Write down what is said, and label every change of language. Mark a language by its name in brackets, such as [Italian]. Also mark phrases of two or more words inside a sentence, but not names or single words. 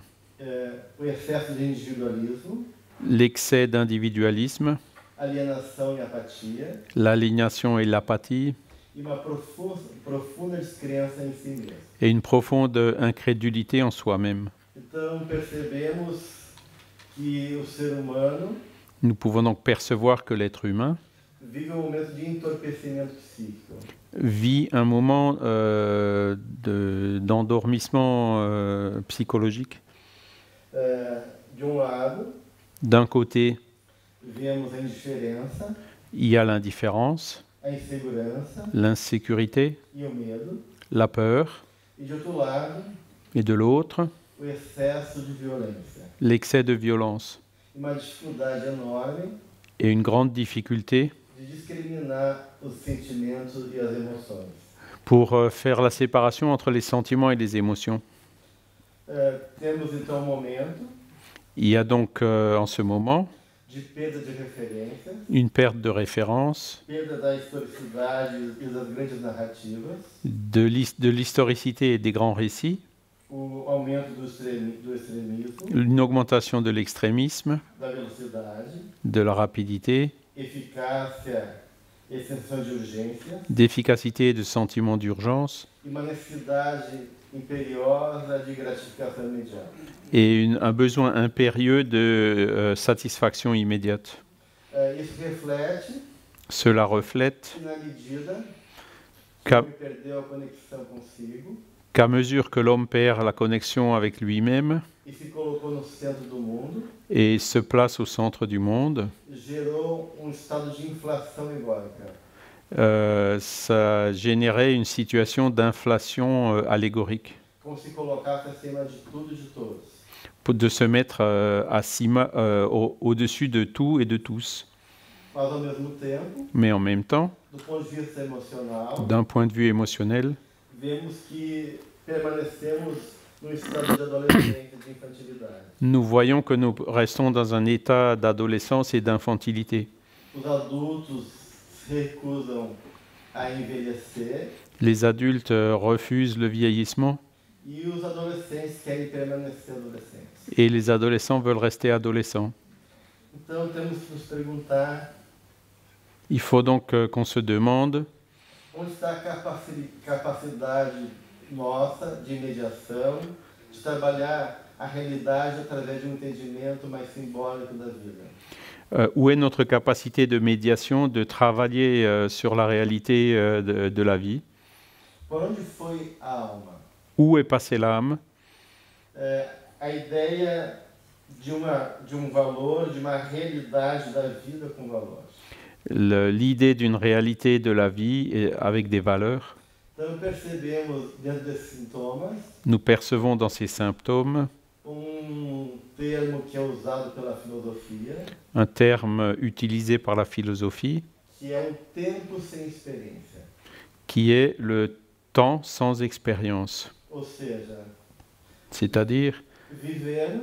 [Portuguese] O excesso de individualismo, [French] L'excès d'individualisme, [Portuguese] alienação e apatia, [French] l'aliénation et l'apathie, [Portuguese] e uma profunda descrença em si mesmo. [French] et une profonde incrédulité en soi-même. [Portuguese] Então, percebemos que o ser humano [French] Nous pouvons donc percevoir que l'être humain [Portuguese] vive um momento de entorpecimento psíquico. [French] vit un moment d'endormissement psychologique. [Portuguese] De um lado, [French] D'un côté, [Portuguese] vemos a indiferença, [French] il y a l'indifférence, [Portuguese] a insegurança [French] l'insécurité, [Portuguese] e o medo, [French] la peur, [Portuguese] e de outro lado, [French] et de l'autre, [Portuguese] o excesso de violência. [French] l'excès de violence. [Portuguese] Uma dificuldade enorme [French] Et une grande difficulté [Portuguese] de discriminar os sentimentos e as emoções. [French] pour faire la séparation entre les sentiments et les émotions. [Portuguese] Temos então um momento [French] Il y a donc en ce moment [Portuguese] de perda de referência, [French] une perte de référence, [Portuguese] perda da historicidade e das grandes narrativas, [French] de l'historicité et des grands récits, [Portuguese] o aumento do extremismo, [French] une augmentation de l'extrémisme, [Portuguese] da velocidade, [French] de la rapidité, [Portuguese] eficácia e sensação de urgência, [French] d'efficacité et de sentiment d'urgence, [Portuguese] e uma necessidade imperiosa de gratificação imediata. [French] et un besoin impérieux de satisfaction immédiate. [Portuguese] Isso reflete [French] Cela reflète [Portuguese] que, na medida que [French] qu'à [Portuguese] o homem perdeu a conexão consigo [French] mesure que l'homme perd la connexion avec lui-même [Portuguese] e se colocou no centro do mundo, [French] et se place au centre du monde, [Portuguese] gerou estado de inflação egóica. [French] Ça générait une situation d'inflation allégorique, [Portuguese] Como se colocasse acima de tudo e de todos. [French] de se mettre au-dessus de tout et de tous. [Portuguese] Mas, ao mesmo tempo, [French] Mais en même temps, [Portuguese] do ponto de vista emocional, [French] d'un point de vue émotionnel, [Portuguese] vemos que permanecemos num estado de adolescência e de infantilidade. [French] nous voyons que nous restons dans un état d'adolescence et d'infantilité. [Portuguese] Os adultos se recusam a envelhecer [French] Les adultes refusent le vieillissement [Portuguese] e os adolescentes querem permanecer adolescentes. [French] et les adolescents veulent rester adolescents. [Portuguese] Então temos que nos perguntar [French] Il faut donc qu'on se demande [Portuguese] onde está a capacidade nossa de mediação, de trabalhar a realidade através de um entendimento mais simbólico da vida. [French] où est notre capacité de médiation, de travailler sur la réalité de la vie. [Portuguese] Por onde foi a alma? [French] Où est passée l'âme? [Portuguese] A ideia de valor, de uma realidade da vida com valor. [French] L'idée d'une réalité de la vie avec des valeurs. [Portuguese] Então percebemos dentro desses sintomas [French] Nous percevons dans ces symptômes [Portuguese] termo que é usado pela filosofia, [French] un terme utilisé par la philosophie, [Portuguese] que é tempo sem experiência. [French] Qui est le temps sans expérience. [Portuguese] Ou seja, [French] c'est-à-dire, [Portuguese] vivemos